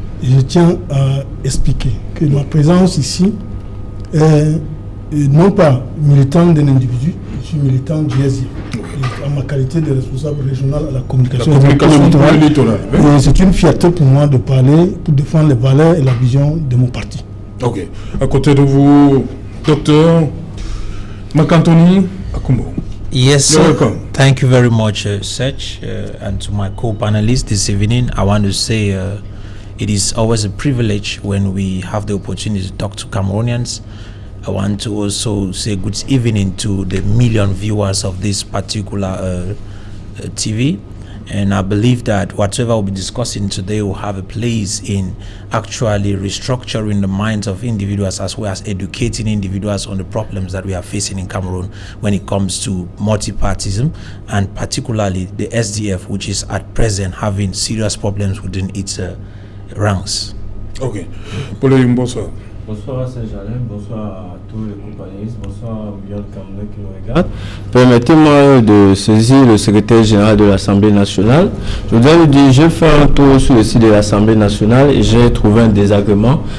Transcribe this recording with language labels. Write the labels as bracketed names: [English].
[French] Et je tiens à expliquer que ma présence ici est non pas militant d'un individu, je suis militant du SDF. En ma qualité de responsable régional à la communication littorale. C'est une fierté pour moi de parler, pour défendre les valeurs et la vision de mon parti. Ok. À côté de vous, docteur Marc-Anthony Akumbo. [English] Yes, you're welcome. Thank you very much, Sech, and to my co-panelists this evening. I want to say it is always a privilege when we have the opportunity to talk to Cameroonians. I want to also say good evening to the million viewers of this particular TV. And I believe that whatever we'll be discussing today will have a place in actually restructuring the minds of individuals as well as educating individuals on the problems that we are facing in Cameroon when it comes to multipartism and particularly the SDF, which is at present having serious problems within its ranks. [French] Ok. Pauline, bonsoir. Bonsoir à Saint-Jalin, bonsoir à tous les compagnons, bonsoir aux millions de Camerounais qui nous regardent. Permettez-moi de saisir le secrétaire général de l'Assemblée nationale. Je voudrais vous dire, j'ai fait un tour sur le site de l'Assemblée nationale et j'ai trouvé un désagrément.